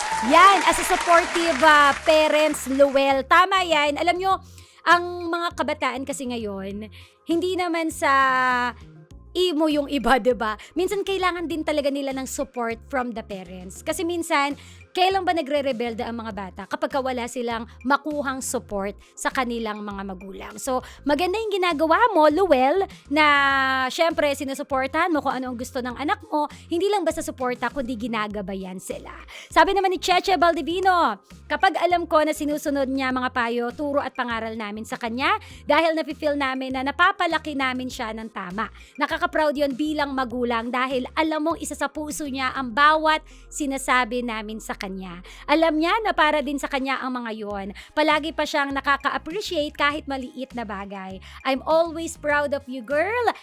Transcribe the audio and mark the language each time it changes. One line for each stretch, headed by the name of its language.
English: Yan, as a supportive parents, Luel.
Filipino: Tama yan. Alam nyo, ang mga kabataan kasi ngayon, hindi naman sa imo yung iba, diba? Minsan kailangan din talaga nila ng
English: support from the parents.
Filipino: Kasi minsan, kailan ba nagre-rebelde ang mga bata? Kapag wala silang makuhang support sa kanilang mga magulang. So, maganda yung ginagawa mo, Luel, na syempre sinusuportahan mo kung ano ang gusto ng anak mo. Hindi lang basta suporta, kundi ginagabayan sila. Sabi naman ni Cheche Baldivino, kapag alam ko na sinusunod niya mga payo, turo at pangaral namin sa kanya, dahil nafe-feel namin na napapalaki namin siya ng tama. Nakaka-proud yun bilang magulang dahil alam mong isa sa puso niya ang bawat sinasabi namin sa kanya. Alam niya na para din sa kanya ang mga yon. Palagi pa siyang nakaka-appreciate kahit maliit na bagay.
English: I'm always proud of you, girl.